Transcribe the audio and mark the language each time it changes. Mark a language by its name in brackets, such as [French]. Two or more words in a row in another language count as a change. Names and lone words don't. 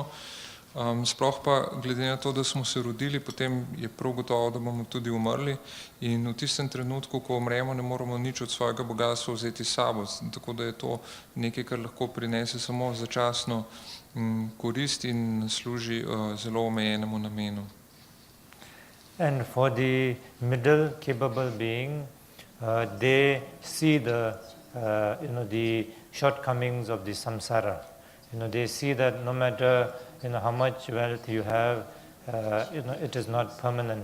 [Slovenian] Sploh pa glede na to, da smo se rodili, potem je prav gotovo, da bomo tudi umrli, in v tistem trenutku, ko umremo, ne moramo nič od svojega bogatstva vzeti s sabo, tako da je to nekaj, kar lahko prinese samo začasno korist in služi zelo omejenemu namenu. [English] And for the middle capable being, they see the shortcomings of the samsara. They see that no matter how much wealth you have, it is not permanent.